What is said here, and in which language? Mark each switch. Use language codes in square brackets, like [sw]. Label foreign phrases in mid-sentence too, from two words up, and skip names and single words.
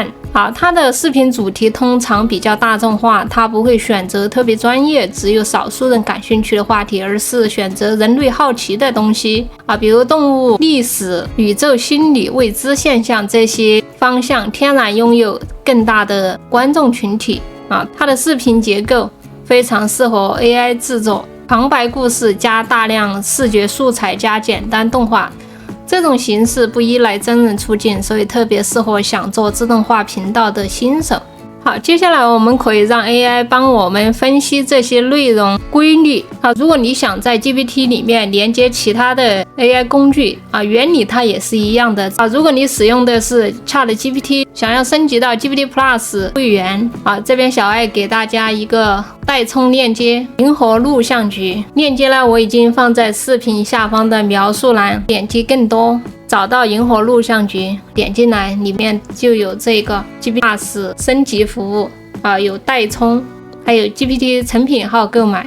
[zh] 它的視頻主題通常比較大眾化，它不會選擇特別專業，只有少數人感興趣的話題，而是選擇人類好奇的東西比如動物、歷史、宇宙、心理、未知現象這些方向，天然擁有更大的觀眾群體它的視頻結構非常適合 AI 制作。旁白故事加大量視覺素材加簡單動畫，這種形式不依賴真人出鏡，所以特別適合想做自動化頻道的新手。好，接下來我們可以讓 AI 幫我們分析這些內容規律。如果你想在 GPT 裡面連接其他的 AI 工具原理它也是一樣的如果你使用的是 ChatGPT， 想要升級到 GPT Plus 會員這邊小愛給大家一個代充鏈接，銀河錄像局鏈接呢，我已經放在視頻下方的描述欄，點擊更多，找到銀河錄像局，點進來，裡面就有這個 GPT Plus 升級服務有代充，還有 GPT 成品號購買。